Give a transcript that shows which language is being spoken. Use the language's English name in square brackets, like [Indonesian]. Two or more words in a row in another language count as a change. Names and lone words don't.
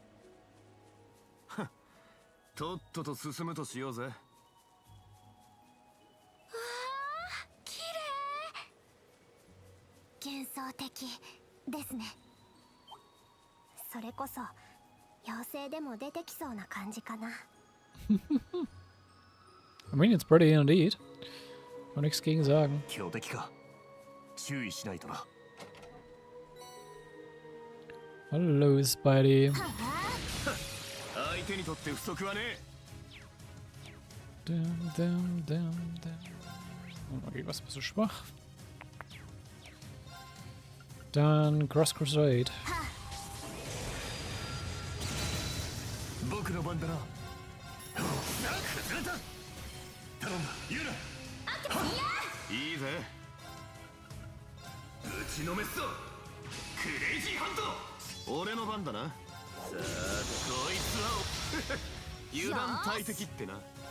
[Japanese] とっとと進むとしようぜ綺麗幻想的ですねそれこそ妖精でも出てきそうな感じかな [English] I mean, it's pretty indeed. [German] Kann nichts gegen sagen. [Japanese] 強敵か注意しないとな [English] Hello, Spidey. [Japanese] 相手にとって不足はねえ Dum, dum, dum, dum. [German] Okay, was bist du schwach? Dann Cross Crusade. [Japanese] 僕の番だな崩れた頼んだ言うないいぜ打ちのめすぞクレイジーハント俺の番だなさあこいつは油断大敵ってな